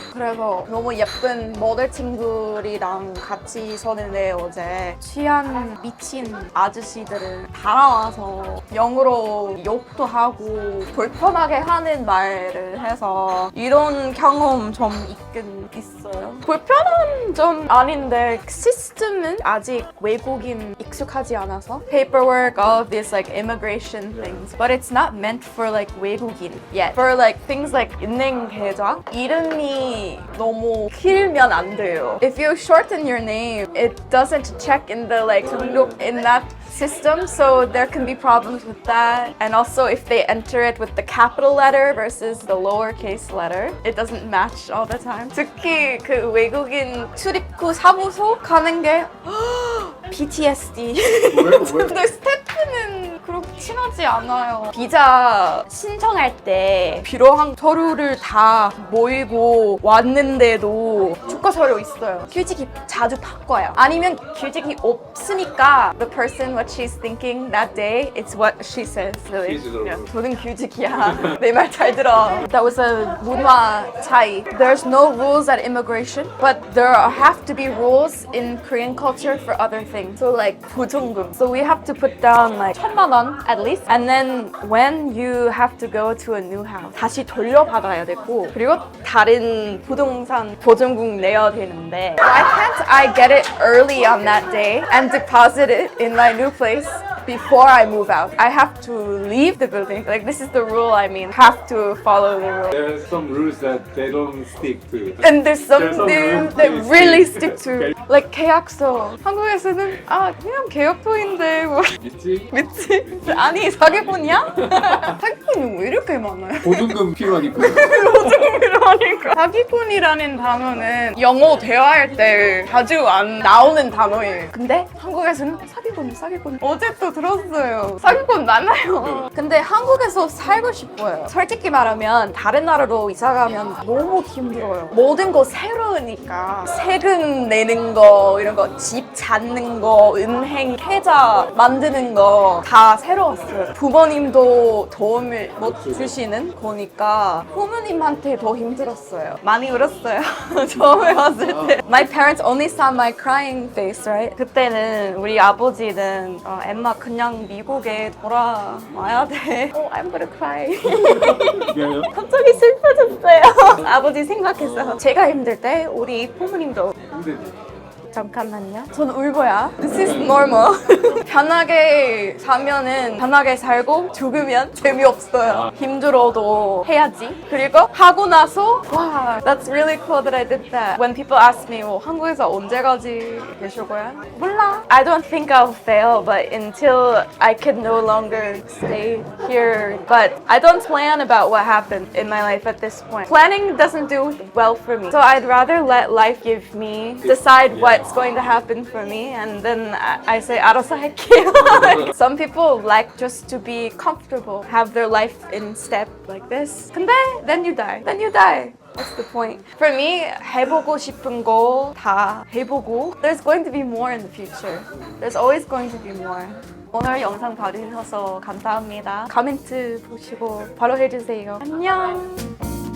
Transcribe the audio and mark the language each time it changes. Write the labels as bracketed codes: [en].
[ko] 그래서 너무 예쁜 모델 친구들이랑 같이 서는데 어제 취한 미친 아저씨들을 달아와서 영어로 욕도 하고 불편하게 하는 말을 해서 이런 경험 좀 있긴 있어요. 불편한 점 아닌데 시스템은 아직 외국인 익숙하지 않아서 [en] paperwork, all of this like immigration things, but it's not meant for like 외국인 yet. For like things like [ko] 은행 계좌 이름이 너무 길면 안 돼요. [en] If you shorten your name, it doesn't check in the like 등록 in that system, so there can be problems with that. And also if they enter it with the capital letter versus the lowercase letter, it doesn't match all the time. [ko] 특히 그 외국인 출입구 사무소 가는 게 PTSD. 왜? 근데 스태프는 그렇게 친하지 않아요. 비자 신청할 때 필요한 서류를 다 모이고 왔는데도 주가 서류 있어요. 규칙이 자주 바꿔요. 아니면 규칙이 없으니까 [en] the person what she's thinking that day, it's what she says. [ko] Really. 저는 규칙이야. 내 말 잘 들어. [en] That was a 문화 차이. There's no rules at immigration, but there have to be rules in Korean culture for other things. So like 보증금. So we have to put down like 1,000만 원 at least. And then when you have to go to a new house, [ko] 다시 돌려받아야 되고 그리고 다른 부동산 보증금 내야 되는데 [en] why can't I get it early on that day and deposit it in my new place before I move out? I have to leave the building. Like this is the rule. I mean, have to follow the rule. There's some rules that they don't stick to. And there's some There's some things rules that they really stick stick to. Like 계약서. [ko] 한국에서는 그냥 계약서인데 뭐 있지? 믿지? 아니 사기꾼이야? 사기꾼이 왜 이렇게 많아요? 보증금 필요하니까. 보증금이라니까. 사기꾼이라는 단어는 영어 대화할 때 자주 안 나오는 단어예요. 근데 한국에서는 사기꾼. 어제 또 들었어요. 사기꾼 많아요. 근데 한국에서 살고 싶어요. 솔직히 말하면 다른 나라로 이사 가면 너무 힘들어요. 모든 거 새로우니까 세금 내는 거 이런 거 집 찾는 거 은행 계좌 만드는 거 다 새로웠어요. 부모님도 도움을 못 주시는 거니까 부모님한테 더 힘들었어요. 많이 울었어요. 처음에 왔을 때. [en] My parents only saw my crying face, right? [ko] 그때는 우리 아버지는 엠마 그냥 미국에 돌아와야 돼. [en] Oh, I'm gonna cry. [ko] 미안해요. 갑자기 슬퍼졌어요. 아버지 생각해서 제가 힘들 때 우리 부모님도 근데 잠깐만요. 전 울고야. [en] This is normal. [ko] 편하게 사면은 편하게 살고 죽으면 재미없어요. 힘들어도 해야지. 그리고 하고 나서 와, [en] that's really cool that I did that. When people ask me, [ko] 한국에서 언제까지 계실 거야? 몰라. [en] I don't think I'll fail, but until I can no longer stay here. But I don't plan about what happened in my life at this point. Planning doesn't do well for me. So I'd rather let life give me decide what's going to happen for me, and then I say [ko] 알아서 할게요. [en] Some people like just to be comfortable, have their life in step like this. 근데 then you die. Then you die. What's the point? For me, [ko] 해보고 싶은 거 다 해보고 [en] there's going to be more in the future. There's always going to be more. [ko] 오늘 영상 봐주셔서 감사합니다. 코멘트 보시고 바로 해주세요. 안녕.